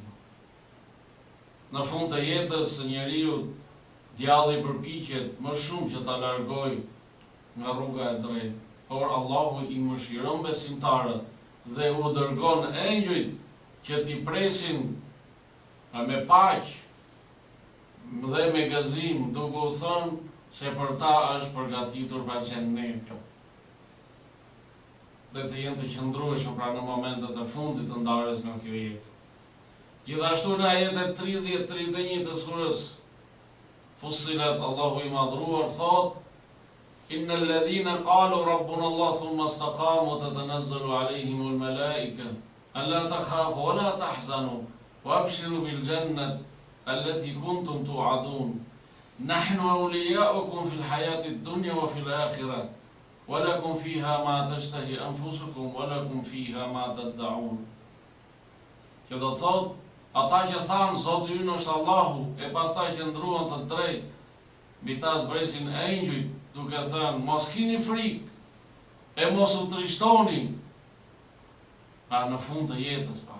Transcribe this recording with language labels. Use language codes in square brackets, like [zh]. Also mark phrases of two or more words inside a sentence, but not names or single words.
[sq] Në fund të jetës së njeriu, djalli përpiqet më shumë që ta largojë nga rruga e drejtë, por Allahu i mëshiron besimtarët dhe u dërgon engjujt që t'i presin me paqë dhe me gëzim, duke u thënë se për ta është përgatitur pra xheneti. Dhe të jenë të qëndrueshëm pra në momentet e fundit të ndarjes nga kjo jetë. Gjithashtu në ajetet 30-31 të surës Fussilet, Allahu i madhruar thot: [ar] "إن الذين قالوا ربنا الله ثم استقاموا تتنزل عليهم الملائكة ألا تخافوا ولا تحزنوا وأبشروا بالجنة التي كنتم توعدون نحن أولياؤكم في الحياة الدنيا وفي الآخرة ولكم فيها ما تشتهي أنفسكم ولكم فيها ما تدعون." [sq] Që do të thot, ata që thanë Zoti ynë është Allahu, e pastaj që ndruan të drejt, mbi ta zbresin engjujt duke thënë mos keni frikë e mos u trishtoni, pra në fund të jetës pa.